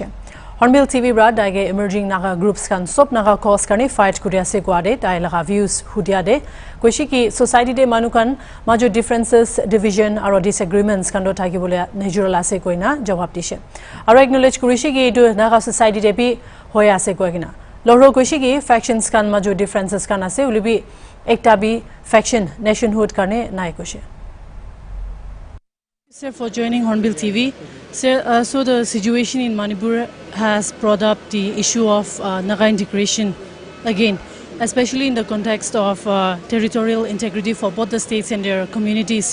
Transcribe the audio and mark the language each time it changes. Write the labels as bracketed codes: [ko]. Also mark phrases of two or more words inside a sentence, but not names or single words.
[nag] Hornbill TV bra daige [en] emerging Naga groups [nag] kan sop [en] Naga cause [nag] karne fight kuri ase guade dai laga views hudia de koishi ki society de manu kan majo [en] differences division [nag] aro disagreements kan do thaki bole natural ase koina jawab dishe aro acknowledge kurishi ki edu Naga society de bi hoya ase koina loro koishi ki factions kan majo differences kan ase ulibi ekta bi faction nationhood karne nai koshe. [en] Sir, for joining Hornbill TV. Sir, so the situation in Manipur has brought up the issue of Naga integration again, especially in the context of territorial integrity for both the states and their communities.